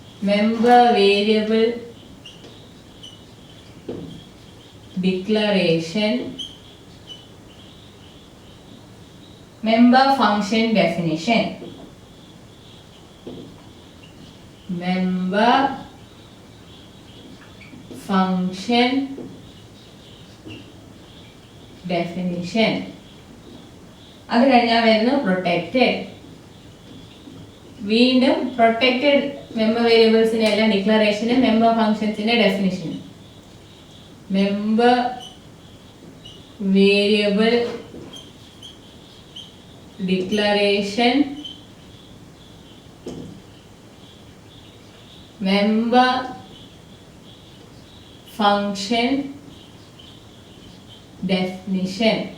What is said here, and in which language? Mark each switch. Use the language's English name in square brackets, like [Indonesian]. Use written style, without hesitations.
[English] member variable declaration, member function definition, member function definition. [Malayalam] അത് കഴിഞ്ഞാൽ വരുന്നു protected. വീണ്ടും protected member variablesന്റെ എല്ലാം ഡിക്ലറേഷനും member functionsന്റെ ഡെഫിനിഷനും. [English] Member variable declaration, member function definition.